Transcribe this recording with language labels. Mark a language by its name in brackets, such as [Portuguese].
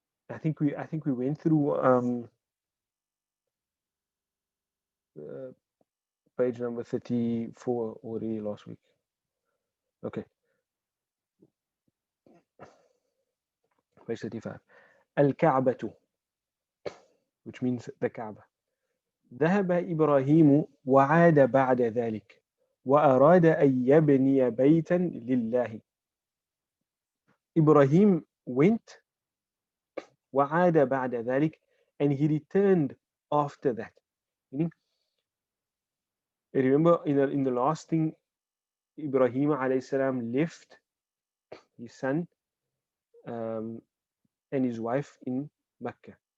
[English] I think we went through uh, page number 34 already last week. Okay. Page 35. Al-Ka'batu, which means the Kaaba. [Arabic] ذهب إبراهيم وعاد بعد ذلك وأراد أن يبني بيتا لله. [English] Ibrahim went [Arabic] وعاد بعد ذلك [English] and he returned after that. Meaning, remember in the last thing, Ibrahim alayhi salam left his son and his wife in Mecca.